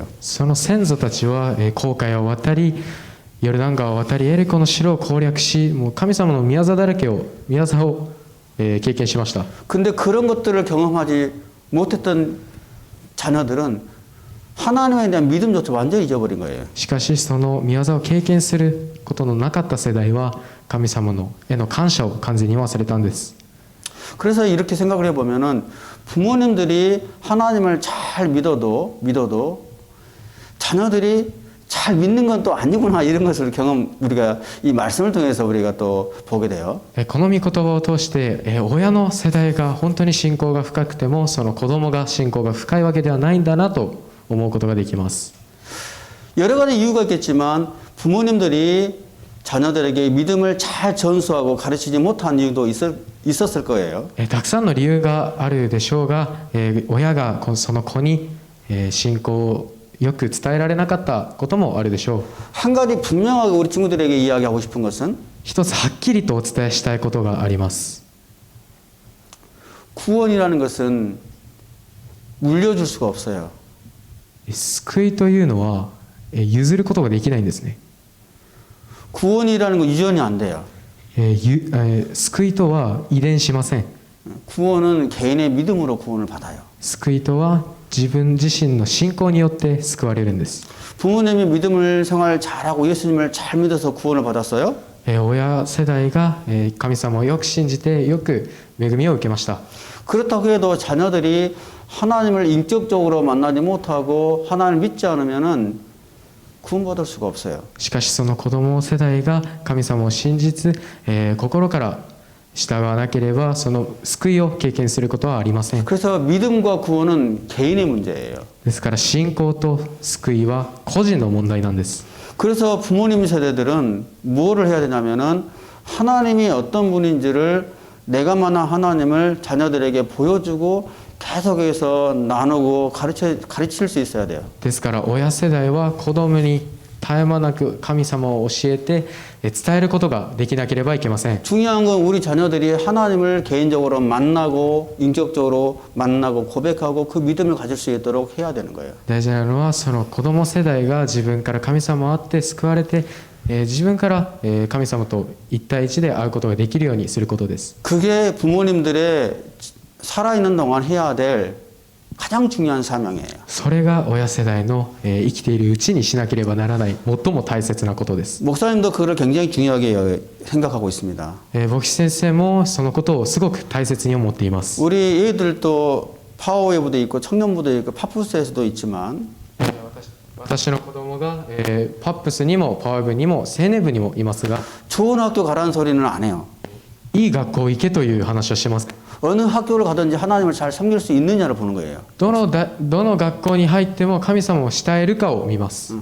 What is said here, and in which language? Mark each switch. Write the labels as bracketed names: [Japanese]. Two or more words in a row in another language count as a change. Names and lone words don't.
[Japanese] その先祖たちは紅海を渡りヨルダン川を渡りエリコの城を攻略しもう神様の御業だらけを経験しました。 [Korean] 근데 그런 것들을 경험하지 못했던 자녀들은 하나님에 대한 믿음조차 완전히 잊어버린 거예요. [Japanese] しかしその御業を経験することのなかった世代は神様のへの感謝を完全に忘れたんです。 [Korean] 그래서 이렇게 생각을 해보면은 부모님들이 하나님을 잘 믿어도 자녀들이 잘 믿는 건 또 아니구나 이런 것을 우리가 이 말씀을 통해서 우리가 또 보게 돼요. [Japanese] この御言葉を通して親の世代が本当に信仰が深くてもその子供が信仰が深いわけではないんだなと思うことができます。 [Korean] 여러 가지 이유가 있겠지만 부모님들이 자녀들에게 믿음을 잘 전수하고 가르치지 못한 이유도 있었을 거예요. [Japanese] たくさんの理由があるでしょうが親がその子に信仰をよく伝えられなかったこともあるでしょう。 [Korean] 한 가지 분명하게 우리 친구들에게 이야기하고 싶은 것은 [Japanese] 一つはっきりとお伝えしたいことがあります。 [Korean] 구원이라는 것은 물려줄 수가 없어요. [Japanese] 救いというのは譲ることができないんですね。 [Korean] 구원이라는 건 유전이 안 돼요. [Japanese] 救いとは遺伝しません。 [Korean] 구원은 개인의 믿음으로 구원을 받아요. [Japanese] 救いとは自分自身の信仰によって救われるんです。 [Korean] 부모님이 믿음을 생활 잘하고 예수님을 잘 믿어서 구원을 받았어요? [Japanese] 親世代が神様をよく信じてよく恵みを受けました。 [Korean] 그렇다고 해도 자녀들이 하나님을 인격적으로 만나지 못하고 하나님을 믿지 않으면은 구원받을 수가 없어요. [Japanese] しかしその子供世代が神様を信じず、心から従わなければその救いを経験することはありません。 [Korean] 그래서 믿음과 구원은 개인의 문제예요. [Japanese] ですから信仰と救いは個人の問題なんです。 [Korean] 그래서 부모님 세대들은 무엇을 해야 되냐면은 하나님이 어떤 분인지를 내가 만난 하나님을 자녀들에게 보여주고 계속해서 나누고 가르칠 수 있어야 돼요. [Japanese] ですから親世代は子供に絶え間なく神様を教えて伝えることができなければいけません。 [Korean] 중요한 건 우리 자녀들이 하나님을 개인적으로 만나고 인격적으로 만나고 고백하고 그 믿음을 가질 수 있도록 해야 되는 거예요. [Japanese] 大事なのはその子供世代が自分から神様を会って救われて、自分から神様と一対一で会うことができるようにすることです。 [Korean] 그게 부모님들의 살아있는 동안 해야 될 가장 중요한 사명이에요. [Japanese] それが親世代の生きているうちにしなければならない最も大切なことです。 [Korean] 목사님도 그걸 굉장히 중요하게 생각하고 있습니다. [Japanese] 牧師先生もそのことをすごく大切に思っています。 [Korean] 우리 애들도 파워웨이브도 있고 청년부도 있고 파푸스에서도 있지만 [Japanese] 私の子供が、パップスにもパワー部にも青年部にもいますが、 [Korean] 좋은 학교 가라는 소리는 안 해요. [Japanese] いい学校行けという話をしてます。 [Korean] 어느 학교를 가든지 하나님을 잘 섬길 수 있느냐를 보는 거예요. [Japanese] どの学校に入っても神様を慕えるかを見ます。